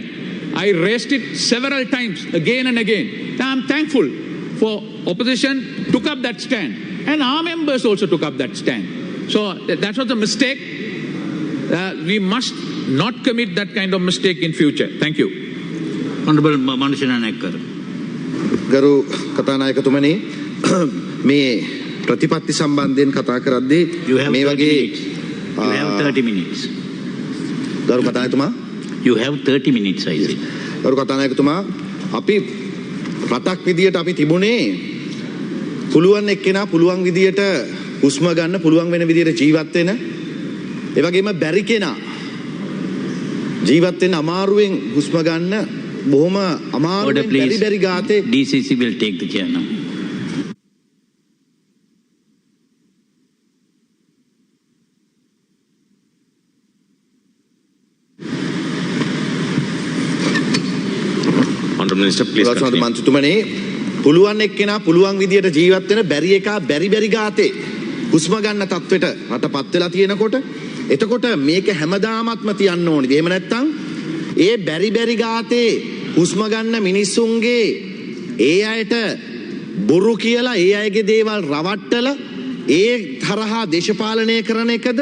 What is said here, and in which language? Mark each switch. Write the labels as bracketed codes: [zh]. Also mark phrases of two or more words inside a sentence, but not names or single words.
[en] I raised it several times, again and again. Now I'm thankful for opposition took up that stand, and our members also took up that stand. So that was a mistake. We must not commit that kind of mistake in future. Thank you. Honorable Manusha Nekkar. [si] ගරු කතානායකතුමනි, මේ ප්‍රතිපත්ති සම්බන්ධයෙන් කතා කරද්දී මේ වගේ [en] You have 30 minutes. [si] ගරු කතානායකතුමා, [en] You have 30 minutes, I say. [si] ගරු කතානායකතුමා, අපි රටක් විදියට අපි තිබුණේ පුළුවන් එක්කෙනා පුළුවන් විදියට හුස්ම ගන්න පුළුවන් වෙන විදියට ජීවත් වෙන, ඒ වගේම බැරි කෙනා ජීවත් වෙන අමාරුවෙන් හුස්ම ගන්න බොහොම අමාරුවෙන් බැරි ගාතේ. [en] DCC will take the chair now. Honorable Minister, please continue. [si] මන්ත්‍රීතුමනි, පුළුවන් එක්කෙනා පුළුවන් විදියට ජීවත් වෙන, බැරි එකා බැරි ගාතේ හුස්ම ගන්න තත්වෙට රටපත් වෙලා තියෙනකොට, එතකොට මේක හැමදාමත්ම තියන්න ඕනේ. එහෙම නැත්නම් ඒ බැරි ගාතේ හුස්ම ගන්න මිනිස්සුන්ගේ ඒ අයට බොරු කියලා ඒ අයගේ දේවල් රවට්ටලා ඒ තරහා දේශපාලනය කරන එකද?